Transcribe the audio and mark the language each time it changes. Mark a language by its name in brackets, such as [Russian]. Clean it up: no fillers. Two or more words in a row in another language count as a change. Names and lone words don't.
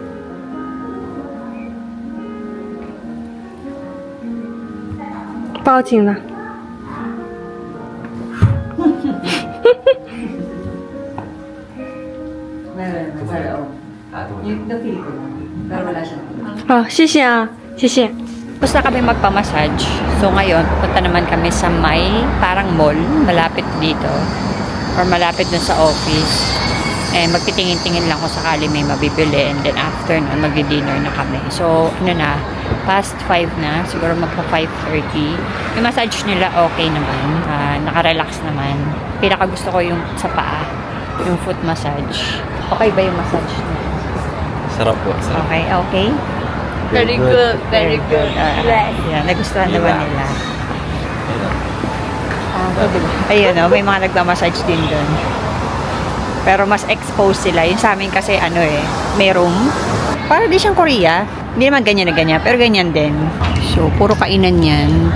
[Chinese] 抱紧了。好，谢谢啊，谢谢。 [Filipino] Tapos na kami magpamassage. So ngayon, pupunta naman kami sa may parang mall, malapit dito. Or malapit dun sa office. And magtitingin-tingin lang kung sakali may mabibili. [English] And then after [Filipino] nun, magdi-dinner na kami. So, ano na, past 5 na. Siguro magpa 5:30. Yung massage nila okay naman. Naka-relax naman. Pinaka gusto ko yung sa paa. Yung [English] foot massage. [Filipino] Okay ba yung massage nila? Sarap po. Sarap. Okay, okay. [English] Very good, very good. [Filipino] Yeah, nagustuhan Diba? naman nila. Ayun, may mga nagmamassage din doon. Pero mas exposed sila. Yung sa amin kasi may room. Para di siyang Korea. Hindi naman ganyan na ganyan, pero ganyan din. So, puro kainan yan.